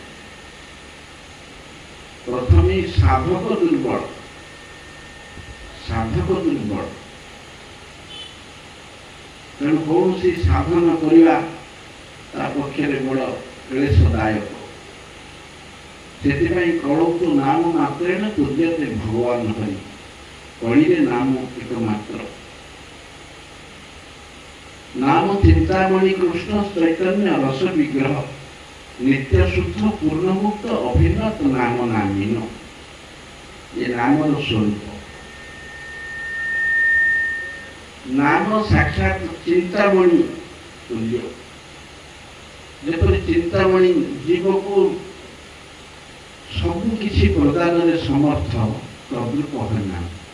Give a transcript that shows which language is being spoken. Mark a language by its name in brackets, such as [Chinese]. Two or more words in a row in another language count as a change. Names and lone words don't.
[Odia] ପ୍ରଥମେ ସାଧକ ଦୁର୍ବଳ, ତେଣୁ କୌଣସି ସାଧନ କରିବା ତା ପକ୍ଷରେ ବଡ଼ କ୍ଲେଶଦାୟକ। ସେଥିପାଇଁ କଳୌତୁ ନାମ ମାତ୍ରେଣ ପୂଜ୍ୟତେ ଭଗବାନ ହରି, କଳିରେ ନାମ ଏକମାତ୍ର। [Sanskrit] नाम चिंतामणि कृष्ण चैतन्य रस विग्रह नित्य शुद्ध पूर्ण मुक्त अभिन्नत नाम नामीन। [Odia] ଏ ନାମ ସ୍ୱରୂପ ନାମ ସାକ୍ଷାତ ଚିନ୍ତାମଣି ତୁଲ୍ୟ। ଯେପରି ଚିନ୍ତାମଣି ଜୀବ କୁ ସବୁ କିଛି ପ୍ରଦାନ ରେ ସମର୍ଥ ତଦ୍ରୂପ ହେ ନାମ।